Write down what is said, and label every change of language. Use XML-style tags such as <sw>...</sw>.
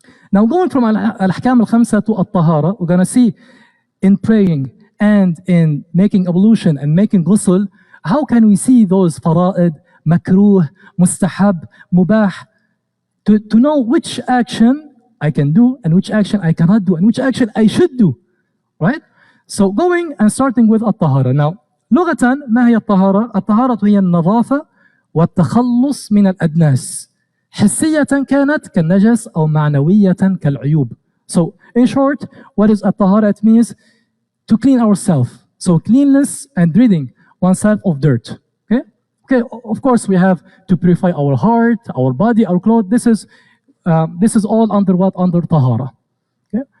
<en>Now going from al-ahkam al-khamsa to al-tahara, we're going to see in praying and in making ablution and making ghusl, how can we see those fara'id, makruh, mustahab, mubah, to know which action I can do and which action I cannot do and which action I should do, right? So going and starting with al-tahara.</en> <ar>Now, لغة ما هي الطهارة؟ الطهارة هي النظافة والتخلص من الأدناس. حسية كانت كالنجس أو معنوية كالعيوب.</ar> <en>So in short, what is الطهارة? It means to clean ourselves. So cleanness and ridding oneself of dirt. Okay? Okay, of course we have to purify our heart, our body, our clothes. This is all under what? Under tahara. Okay?</en>